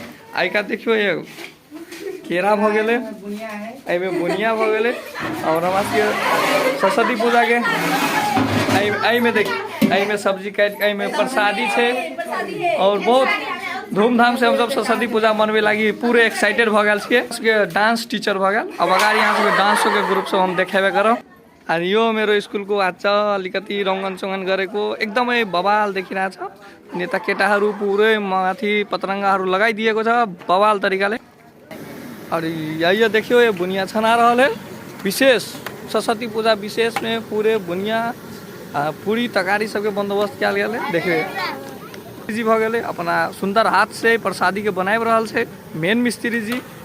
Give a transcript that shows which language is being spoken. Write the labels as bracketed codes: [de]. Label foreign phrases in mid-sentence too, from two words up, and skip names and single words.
[mai] आई का देखियो ये केरा भ गेले, एमे बुनिया भ गेले और हमारे सरस्वती पूजा के आई में देख आई में सब्जी काट आई में प्रसादी है और बहुत धूमधाम से हम सब सरस्वती पूजा मनबे लगी पूरे एक्साइटेड भ गेल छिए। [en] dance teacher [mai] भ गेल अब अगाडि यहाँ सब डांस के ग्रुप सब हम देखेबे करब। [ne] और यो मेरो स्कूल को आज अलिकति रंगन चंगन गरेको एकदमै बवाल देखिरहेछ। नेता केटाहरू पुरै माथि पतरंगाहरू लगाइदिएको छ बवाल तरिकाले। [mai] और ये देखियो ये बुनिया छना रहल है विशेष सरस्वती पूजा विशेष में पूरे बुनिया पूरी तकारी सबके बंदोबस्त किया गेल है। देखिए जी भ गेले अपना सुंदर हाथ से प्रसादी के बनाए रहल छै मेन मिस्त्री जी।